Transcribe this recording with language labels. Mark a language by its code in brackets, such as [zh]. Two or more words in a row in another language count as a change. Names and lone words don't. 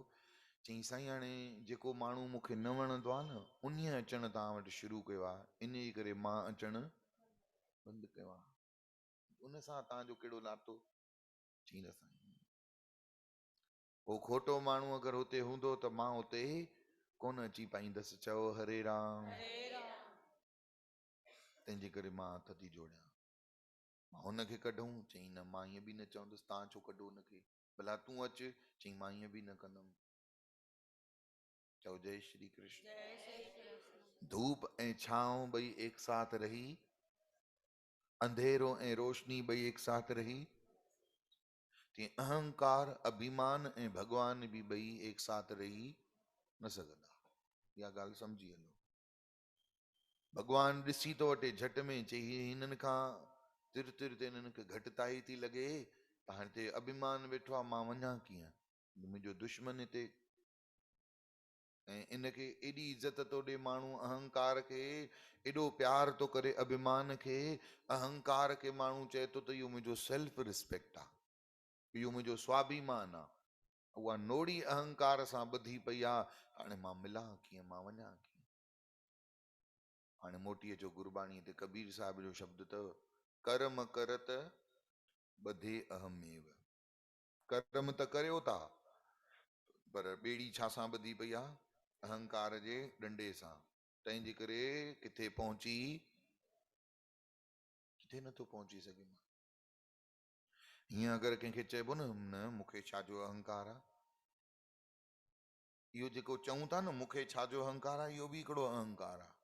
[sd] चई साईं हाणे जेको माण्हू मूंखे न वणंदो आहे न, उन अचणु तव्हां वटि शुरू कयो आहे, इन जे करे मां अचणु बंदि कयो आहे। उन सां तव्हांजो कहिड़ो नातो? चई न साईं। पोइ खोटो माण्हू अगरि हुते हूंदो त मां हुते कोन अची पाईंदसि। चओ हरे राम। तंहिंजे करे मां हथ थी जोड़ियां, मां हुनखे कढूं? चई न, मां ईअं बि न चवंदुसि, तव्हां छो कढो हुनखे? भला तूं अचु। चई मां ईअं बि न कंदुमि। चओ जय श्री कृष्ण। धूप ऐं छांव ॿई [hi] एक साथ रही, [sd] अंधेरो ऐं रोशनी ॿई [hi] एक साथ रही, [sd] तीअं अहंकार अभिमान ऐं भगवान भी ॿई [hi] एक साथ रही [sd] न सघंदा। इहा ॻाल्हि सम्झी हलो। भगवान ॾिसी तो वठे झटि में, चई हिननि खां तिर तिर ते हिननि खे घटिताई थी लॻे, त हाणे हिते अभिमान वेठो आहे, मां वञा कीअं? मुंहिंजो दुश्मन हिते। ऐं इनखे एॾी इज़त थो ॾे माण्हू अहंकार खे, एॾो प्यार थो करे अभिमान खे। अहंकार खे माण्हू चए थो त इहो मुंहिंजो [en] self respect [sd] आहे, इहो मुंहिंजो स्वाभिमान आहे। उहा नोड़ी अहंकार सां ॿधी पई आहे। हाणे मां मिलां कीअं, मां वञा कीअं? हाणे मोटी अचो गुरबाणी ते, कबीर साहिब जो शब्द अथव, कर्म करत ॿधे अहमेव। कर्म त करियो था, पर ॿेड़ी छा सां ॿधी पई आहे? अहंकार जे डंडे सां। तंहिंजे करे किथे पहुची, किथे नथो पहुची सघे। हीअं अगरि कंहिंखे चइबो न मूंखे छाजो अहंकार आहे, इहो जेको चऊं था न मूंखे छाजो अहंकार आहे, इहो बि हिकिड़ो अहंकार आहे।